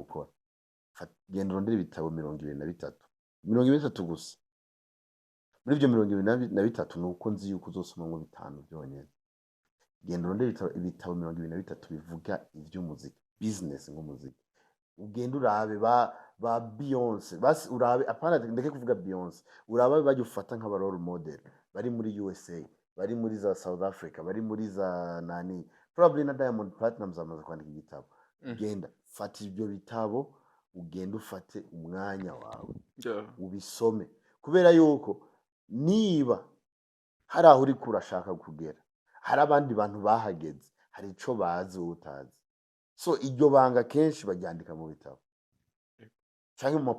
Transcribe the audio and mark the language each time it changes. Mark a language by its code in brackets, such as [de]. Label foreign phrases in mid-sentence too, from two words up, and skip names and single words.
[rn] gukora genda urondera ibitabo 23 gusa muri ibyo 23 nuko nzi yuko uzosomamo 5 byonyine genda urondera ibitabo 23 bivuga iby'umuziki business nk'umuziki ugenda urabe ba Beyonce basi urabe apana ndeke kuvuga Beyonce urabe bajufata nk'aba [en] role model [rn] bari muri USA bari muri za South Africa bari muri za nani probably na Diamond Platnumz amaze kwandika igitabo genda fata ibyo bitabo ugenda ufate umwanya wawe ubisome kubera yuko niba hari aho uri kurashaka kugera hari abandi bantu bahageze hari ico bazi utazi so iryo banga kenshi baryandika mu bitabo cyangwa mu